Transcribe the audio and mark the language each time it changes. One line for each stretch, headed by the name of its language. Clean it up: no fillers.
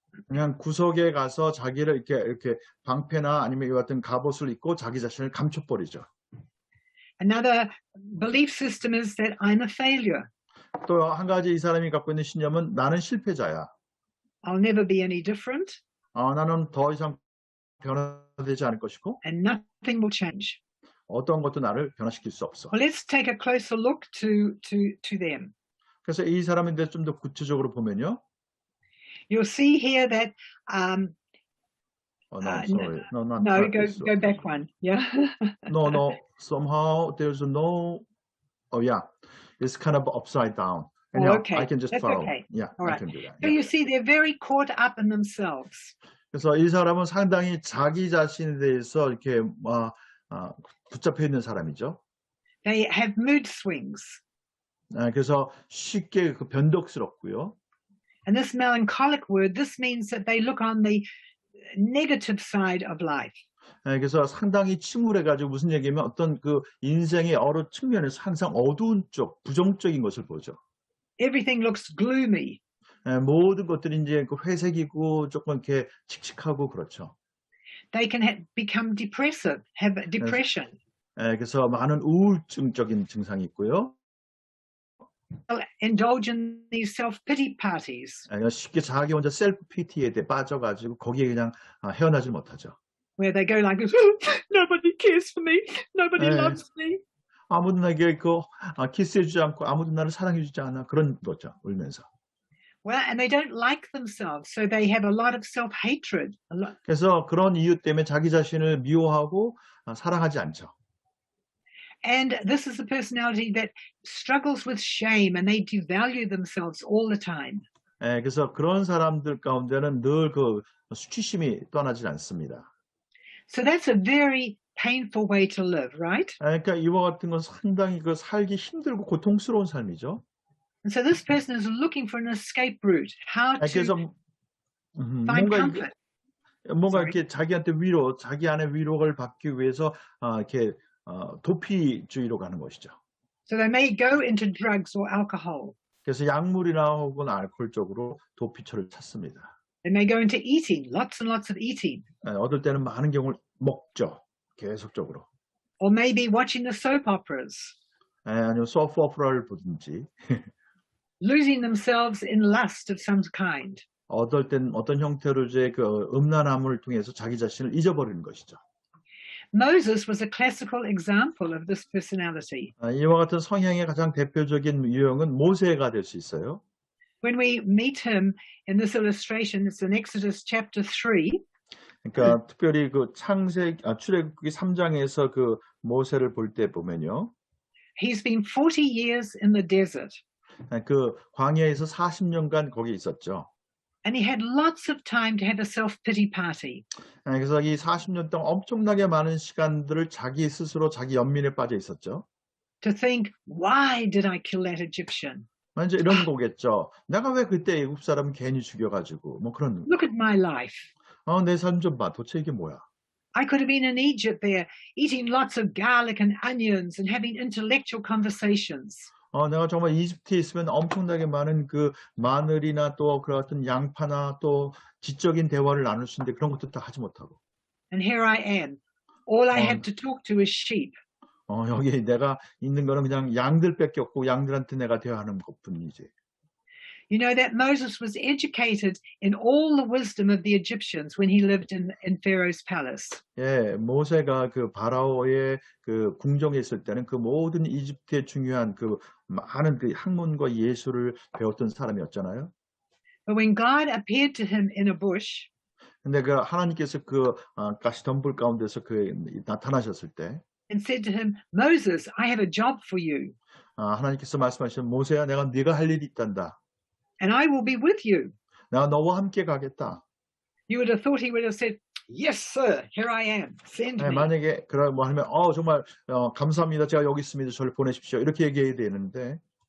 Korean: 그냥 구석에 가서 자기를 이렇게 방패나 아니면 이 같은 갑옷을 입고 자기 자신을 감춰버리죠.
English: Another belief system is that I'm a failure.
Korean: 또 한 가지 이 사람이 갖고 있는 신념은 나는 실패자야.
English: I'll never be any different.
Korean: 나는 더 이상 변화되지 않을 것이고
English: And nothing will change.
Korean: 어떤 것도 나를 변화시킬 수 없어.
English: Well, let's take a closer look to them.
Korean: 그래서 이 사람에 대해서 좀 더 구체적으로 보면요.
English: You'll see here that sorry. no, go back one. Yeah. No. Somehow there's no. Oh yeah, it's kind of upside down. Anyhow, okay, I can just that's follow. okay. Yeah, All right. I can do that. So you see, they're very caught up in themselves.
Korean: 그래서 이 사람은 상당히 자기 자신에 대해서 이렇게 붙잡혀 있는 사람이죠.
English: They have mood swings.
Korean: 그래서 쉽게 변덕스럽고요.
English: And this melancholic word, this means that they look on the negative side of life.
Korean: 그래서 상당히 침울해가지고 무슨 얘기냐면 어떤 그 인생의 여러 측면에서 항상 어두운 쪽, 부정적인 것을 보죠.
English: Everything looks gloomy.
Korean: 모든 것들이 이제 그 회색이고 조금 이렇게 칙칙하고 그렇죠.
English: They can become depressive, have depression,
Korean: 그래서 많은 우울증적인 증상이 있고요.
English: indulge in these self-pity parties
Korean: 쉽게 자기 혼자 셀프 PT에 빠져가지고 거기에 그냥 헤어나질 못하죠.
English: where they go like this, nobody cares for me, nobody
Korean: 네.
English: loves me.
Korean: 아무도 나에게 키스해주지 않고 아무도 나를 사랑해주지 않아. 그런 거죠. 울면서.
English: Well, and they don't like themselves, so they have a lot of self-hatred.
Korean: 그래서 그런 이유 때문에 자기 자신을 미워하고 사랑하지 않죠.
English: And this is a personality that struggles with shame and they devalue themselves all the time.
Korean: 그래서 그런 사람들 가운데는 늘 그 수치심이 떠나질 않습니다.
English: So that's a very painful way to live, right?
Korean: 그러니까 이와 같은 건 상당히 그 살기 힘들고 고통스러운 삶이죠.
English: And so this person is looking for an escape route, how to
Korean: 그래서
English: find comfort.
Korean: 뭔가 이렇게 자기한테 자기 안에 위로를 받기 위해서 이렇게 도피주의로 가는 것이죠.
English: So they may go into drugs or alcohol.
Korean: 그래서 약물이나 혹은 알코올 쪽으로 도피처를 찾습니다.
English: They may go into eating, lots and lots of eating.
Korean: 어떨 때는 많은 경우를 먹죠. 계속적으로.
English: Or maybe watching the soap operas,
Korean: 아니면 소프 오페라를 보든지.
English: losing themselves in lust of some kind.
Korean: 어떨 땐 어떤 형태로의 그 음란함을 통해서 자기 자신을 잊어버리는 것이죠.
English: Moses was a classical example of this personality.
Korean: 이와 같은 성향의 가장 대표적인 유형은 모세가 될 수 있어요.
English: When we meet him in this illustration, it's in Exodus chapter 3.
Korean: 그러니까 특별히 그 출애굽기 3장에서 그 모세를 볼 때 보면요.
English: He's been 40 years in the desert.
Korean: 그 광야에서 40년간 거기 있었죠.
English: And he had lots of time to have a self-pity party.
Korean: 그래서 이 40년 동안 엄청나게 많은 시간들을 자기 스스로 자기 연민에 빠져 있었죠.
English: To think, why did I kill that Egyptian?
Korean: 이제 이런 거겠죠. 내가 왜 그때 애굽 사람 괜히 죽여가지고 뭐 그런.
English: Look at my life.
Korean: 내 삶 좀 봐. 도대체 이게 뭐야?
English: I could have been in Egypt there, eating lots of garlic and onions and having intellectual conversations.
Korean: 내가 정말 이집트에 있으면 엄청나게 많은 그 마늘이나 또 그런 어떤 양파나 또 지적인 대화를 나눌 수 있는데 그런 것도 다 하지 못하고.
English: And here I am. All I have to talk to is sheep.
Korean: 여기 내가 있는 거는 그냥 양들밖에 없고 양들한테 내가 대화하는 것뿐이지.
English: You know that Moses was educated in all the wisdom of the Egyptians when he lived in Pharaoh's palace.
Korean: 모세가 그 바라오의 그 궁정에 있을 때는 그 모든 이집트의 중요한 그 많은 그 학문과 예술을 배웠던 사람이었잖아요.
English: But when God appeared to him in a bush,
Korean: 근데 그 하나님께서 그 가시덤불 가운데서 그 나타나셨을 때,
English: and said to him, Moses, I have a job for you.
Korean: 하나님께서 말씀하신 모세야, 내가 네가 할 일이 있단다.
English: And I will be with you.
Korean: 내가 너와 함께 가겠다.
English: You would have thought he would have said, yes, sir, here I am. Send me.
Korean: 만약에 그런 뭐 하면 정말 감사합니다. 제가 여기 있습니다. 저를 보내십시오. 이렇게 얘기해야 되는데.